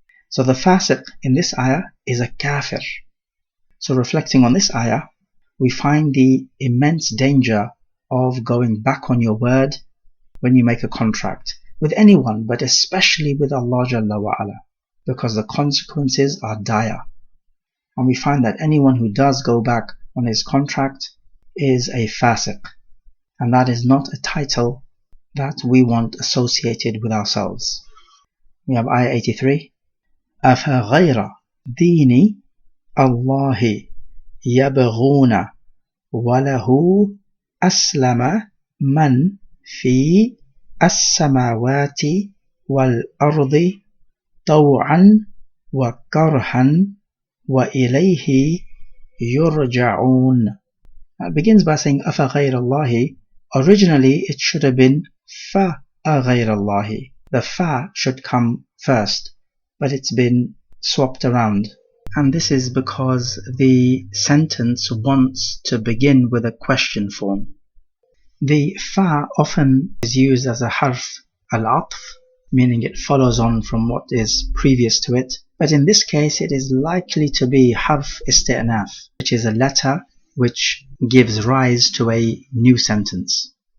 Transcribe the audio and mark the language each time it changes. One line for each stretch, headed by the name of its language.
English: So the fasiq in this ayah is a kafir. So reflecting on this ayah, we find the immense danger of going back on your word when you make a contract with anyone, but especially with Allah Jalla wa Ala, because the consequences are dire. And we find that anyone who does go back on his contract is a fasiq, and that is not a title that we want associated with ourselves. We have ayah 83.
Arabic: أَفَغَيْرَ دِينِ اللَّهِ يَبْغُونَ وَلَهُ أَسْلَمَ مَنْ فِي السَّمَاوَاتِ وَالْأَرْضِ طَوْعًا وَكَرْهًا وَإِلَيْهِ يُرْجَعُونَ.
English: It begins by saying
Arabic: أَفَغَيْرَ اللَّهِ
English: Originally it should have been fa غير الله. The fa should come first, but it's been swapped around. And this is because the sentence wants to begin with a question form. The fa often is used as a harf al-atf, meaning it follows on from what is previous to it, but in this case it is likely to be harf isti'naf, which is a letter which gives rise to a new sentence.